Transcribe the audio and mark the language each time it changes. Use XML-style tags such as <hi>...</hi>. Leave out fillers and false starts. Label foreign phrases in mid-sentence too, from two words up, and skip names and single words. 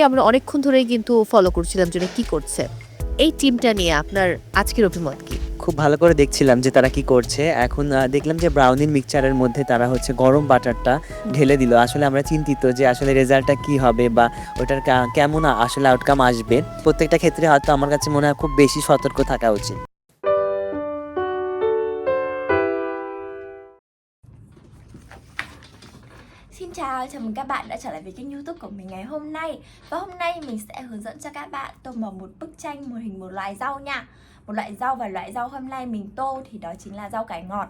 <bn>আমরা অনেকক্ষণ ধরেই কিন্তু ফলো করছিলাম যে কি করছে এই টিমটা নিয়ে আপনার আজকের অভিমত কি খুব ভালো করে দেখছিলাম যে তারা কি করছে এখন দেখলাম যে</bn> <en>brownie mixture</en> <bn>মধ্যে তারা হচ্ছে গরম বাটারটা ঢেলে দিল আসলে আমরা চিন্তিত যে আসলে রেজাল্টটা কি হবে বা ওটার কেমন আসলে আউটকাম আসবে প্রত্যেকটা ক্ষেত্রে হয়তো আমার কাছে মনে হয় খুব বেশি সতর্ক থাকা উচিত</bn> <vi>Xin chào, chào mừng các bạn đã trở lại với kênh YouTube của mình ngày hôm nay. Và hôm nay mình sẽ hướng dẫn cho các bạn tô màu một bức tranh, một hình một loại rau nha. Một loại rau và loại rau hôm nay mình tô thì đó chính là rau cải ngọt.</vi>